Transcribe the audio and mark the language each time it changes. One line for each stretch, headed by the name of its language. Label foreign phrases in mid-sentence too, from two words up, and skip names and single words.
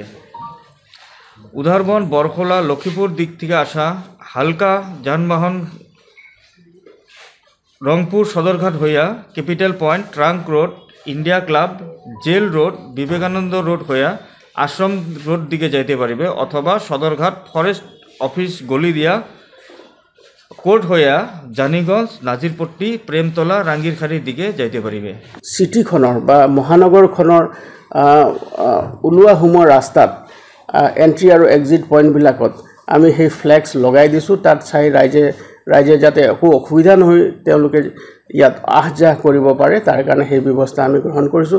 Bangla: উধারবন, বরখোলা, লক্ষ্মীপুর দিক থেকে আসা হালকা যানবাহন রংপুর সদরঘাট হইয়া ক্যাপিটাল পয়েন্ট, ট্রাঙ্ক রোড, ইন্ডিয়া ক্লাব, জেল রোড, বিবেকানন্দ রোড হইয়া আশ্রম রোড দিকে যাইতে পারিবে অথবা সদরঘাট ফরেস্ট অফিস গলি দিয়া কোর্ট হইয়া জানিগঞ্জ, নাজিরপট্টি, প্রেমতলা, রাঙ্গিরখাড়ির দিকে যাইতে পারিবে।
Assamese: সিটিখনৰ বা মহানগৰখনৰ ওলোৱা সোমোৱা ৰাস্তাত এন্ট্ৰি আৰু এক্সিট পইণ্টবিলাকত আমি সেই ফ্লেক্স লগাই দিছোঁ। তাত চাই ৰাইজে যাতে একো অসুবিধা নহয় তেওঁলোকে ইয়াত আহ যাহ কৰিব পাৰে তাৰ কাৰণে সেই ব্যৱস্থা আমি গ্ৰহণ কৰিছোঁ।